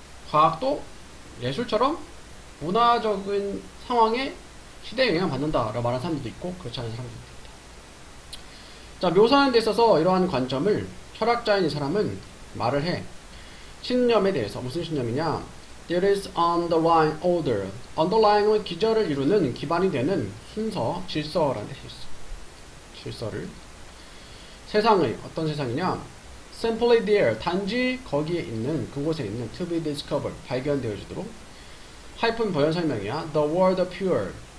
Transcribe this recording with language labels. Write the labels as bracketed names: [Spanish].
[Korean] 과학도 예술처럼 문화적인 상황에 시대에 영향을 받는다라고 말하는 사람들도 있고 그렇지 않은 사람들도 있다. 자, 묘사하는 데 있어서 이러한 관점을 철학자인 이 사람은 말을 해. 신념에 대해서 무슨 신념이냐? [English] There is underlying order. [Korean] underlying은 기저를 이루는 기반이 되는 순서, 질서라는 뜻이 있어. 질서를. 세상의 어떤 세상이냐? [English] Simply there. [Korean] 단지 거기에 있는, 그곳에 있는 [English] to be discovered. [Korean] 발견되어지도록. 하이픈 부연 설명이야. [English] The world pure.